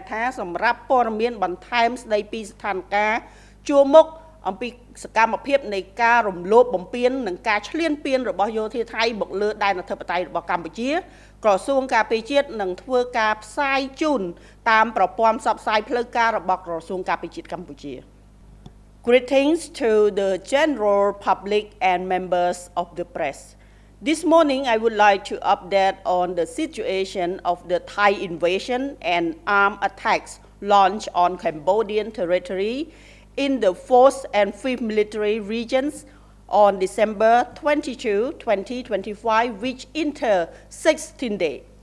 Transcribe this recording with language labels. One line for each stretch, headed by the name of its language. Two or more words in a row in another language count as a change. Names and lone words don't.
Khmer: ថាសម្រាប់ព័ត៌មានបន្ថែមស្តីពីស្ថានភាពជួរមុខអំពីសកម្មភាពនៃការរំលោភបំពាននិងការឈ្លានពានរបស់យោធាថៃមកលើដែនអធិបតេយ្យរបស់កម្ពុជាក្រសួងការពារជាតិនឹងធ្វើការផ្សាយជូនតាមប្រព័ន្ធផ្សព្វផ្សាយផ្លូវការរបស់ក្រសួងការពារជាតិកម្ពុជា
English: Greetings to the general public and members of the press. This morning I would like to update on the situation of the Thai invasion and armed attacks launched on Cambodian territory in the 4th and 5th military regions on December 22, 2025, which enter 16 days.